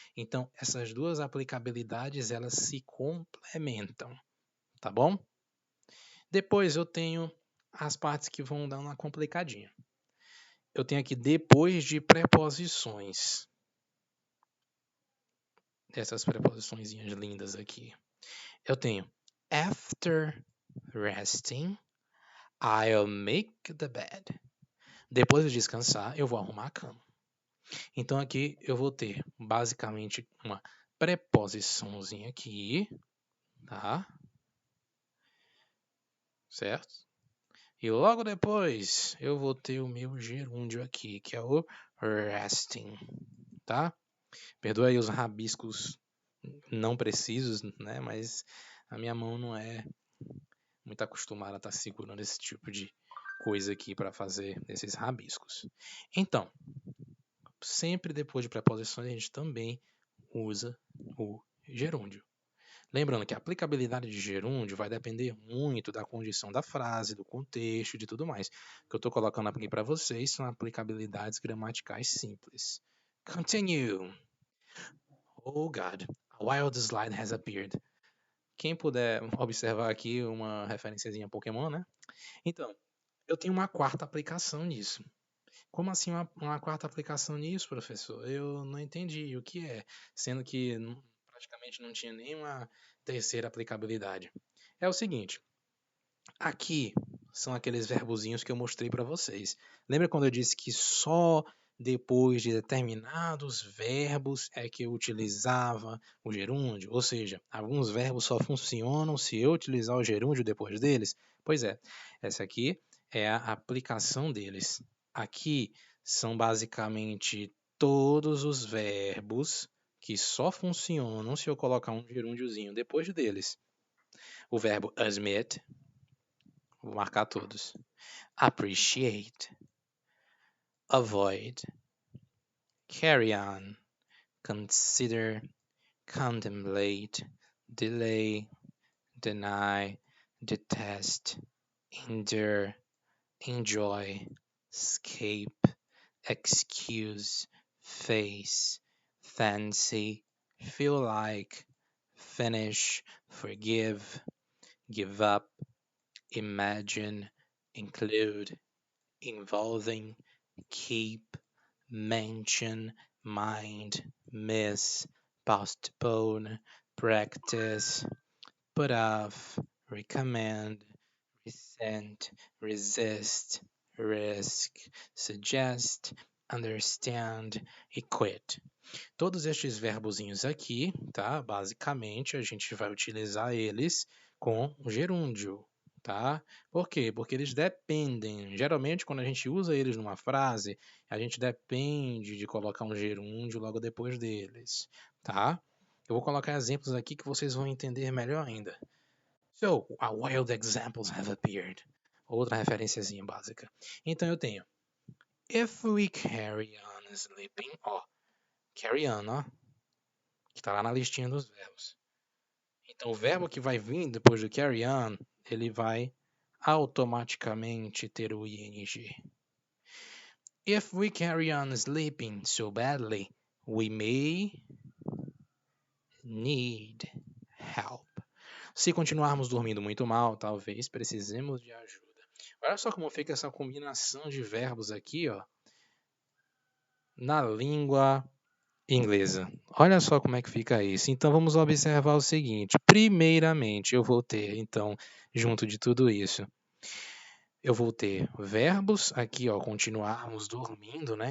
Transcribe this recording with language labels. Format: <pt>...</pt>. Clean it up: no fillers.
<pt>Então, essas duas aplicabilidades, elas se complementam, tá bom? Depois eu tenho as partes que vão dar uma complicadinha. Eu tenho aqui depois de preposições. Essas preposições lindas aqui. Eu tenho</pt> <en>after resting, I'll make the bed.</en> <pt>Depois de descansar, eu vou arrumar a cama. Então aqui eu vou ter basicamente uma preposiçãozinha aqui, tá? Certo? E logo depois eu vou ter o meu gerúndio aqui, que é o resting, tá? Perdoa aí os rabiscos não precisos, né? Mas a minha mão não é muito acostumada a estar segurando esse tipo de coisa aqui para fazer esses rabiscos. Então, sempre depois de preposições a gente também usa o gerúndio. Lembrando que a aplicabilidade de gerúndio vai depender muito da condição da frase, do contexto e de tudo mais. O que eu estou colocando aqui para vocês são aplicabilidades gramaticais simples. Continue.</pt> <en>Oh God, a wild slide has appeared.</en> <pt>Quem puder observar aqui uma referenciazinha Pokémon, né? Então, eu tenho uma quarta aplicação nisso. Como assim uma quarta aplicação nisso, professor? Eu não entendi o que é, sendo que praticamente não tinha nenhuma terceira aplicabilidade. É o seguinte, aqui são aqueles verbozinhos que eu mostrei para vocês. Lembra quando eu disse que só depois de determinados verbos é que eu utilizava o gerúndio? Ou seja, alguns verbos só funcionam se eu utilizar o gerúndio depois deles? Pois é, essa aqui é a aplicação deles. Aqui são basicamente todos os verbos que só funcionam se eu colocar um gerúndiozinho depois deles. O verbo admit, vou marcar todos.</pt> <en>Appreciate, avoid, carry on, consider, contemplate, delay, deny, detest, endure, enjoy, escape, excuse, face, fancy, feel like, finish, forgive, give up, imagine, include, involving, keep, mention, mind, miss, postpone, practice, put off, recommend, resent, resist, risk, suggest, understand e quit.</en> <pt>Todos estes verbozinhos aqui, tá? Basicamente, a gente vai utilizar eles com o gerúndio, tá? Por quê? Porque eles dependem. Geralmente, quando a gente usa eles numa frase, a gente depende de colocar um gerúndio logo depois deles, tá? Eu vou colocar exemplos aqui que vocês vão entender melhor ainda.</pt> <en>So, wild examples have appeared.</en> <pt>Outra referenciazinha básica. Então eu tenho</pt> <en>if we carry on sleeping,</en> <pt>ó, carry on, ó, que está lá na listinha dos verbos. Então, o verbo que vai vir depois do carry on, ele vai automaticamente ter o ing.</pt> <en>If we carry on sleeping so badly, we may need help.</en> <pt>Se continuarmos dormindo muito mal, talvez precisemos de ajuda. Olha só como fica essa combinação de verbos aqui, ó, na língua inglesa. Olha só como é que fica isso. Então vamos observar o seguinte. Primeiramente, eu vou ter, então, junto de tudo isso, eu vou ter verbos aqui, ó, continuarmos dormindo, né?</pt>